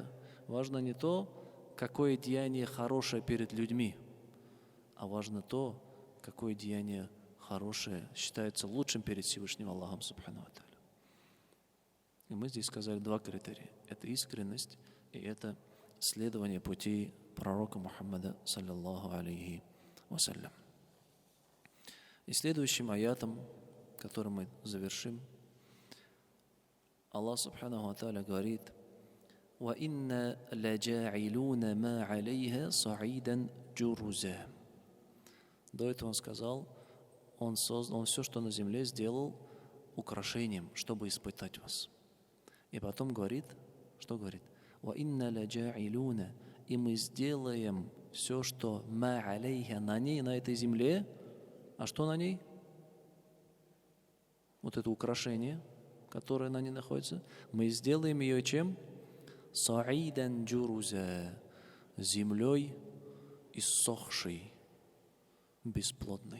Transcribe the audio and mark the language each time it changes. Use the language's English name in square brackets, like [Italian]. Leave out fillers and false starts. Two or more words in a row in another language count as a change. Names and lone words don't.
[Russian] Важно не то, какое деяние хорошее перед людьми, а важно то, какое деяние хорошее считается лучшим перед Всевышним Аллахом [Arabic] سبحانه وتعالى. [Russian] И мы здесь сказали два критерия. Это искренность и это следование пути пророка Мухаммада, [Arabic] صلى الله عليه وسلم. [Russian] И следующим аятом, которым мы завершим, Аллах [Arabic] سبحانه وتعالى [Russian] говорит: [Arabic] وَإِنَّا لَجَاعِلُونَ مَا عَلَيْهَا صَعِيدًا جُرُزًا. [Russian] До этого он сказал, он все, что на земле, сделал украшением, чтобы испытать вас. И потом говорит, что говорит? [Arabic] وَإِنَّا لَجَاعِلُونَ. [Russian] И мы сделаем все, что [Arabic] مَا عَلَيْهَا, [Russian] на ней, на этой земле. А что на ней? Вот это украшение, которое на ней находится. Мы сделаем ее чем? [Arabic] صعيدا جرزا, [Russian] землей иссохшей, бесплодной.